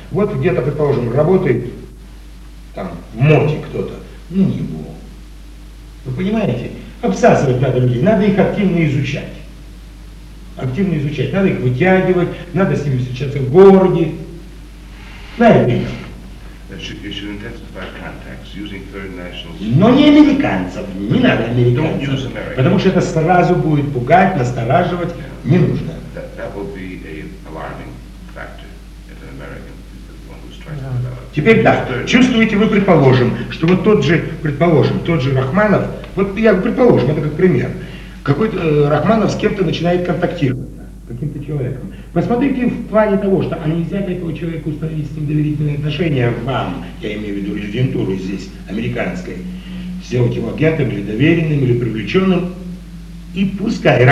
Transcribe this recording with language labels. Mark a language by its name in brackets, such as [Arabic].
[Russian] Вот где-то, предположим, работает там в МОТе кто-то, ну не его. Вы понимаете? Обсасывать надо людей, надо их активно изучать. Активно изучать. Надо их вытягивать, надо с ними встречаться в городе. Знаете, [English] That you should intensify contacts using third nationals. [Russian] Но не американцев, не надо американцев. [English] Don't use Americans. [Russian] Потому что это сразу будет пугать, настораживать, yeah. Не нужно. [English] That will be a alarming factor if an American is the one who's trying to develop. [Russian] Теперь да, чувствуете вы, предположим, что вот тот же, предположим, тот же Рахманов, вот я предположим, это как пример, какой-то Рахманов с кем-то начинает контактировать. Каким-то человеком. Посмотрите в плане того, что а нельзя ли этого человека установить с ним доверительные отношения вам, я имею в виду резидентуру здесь, американской, сделать его агентом или доверенным, или привлеченным, и пускай.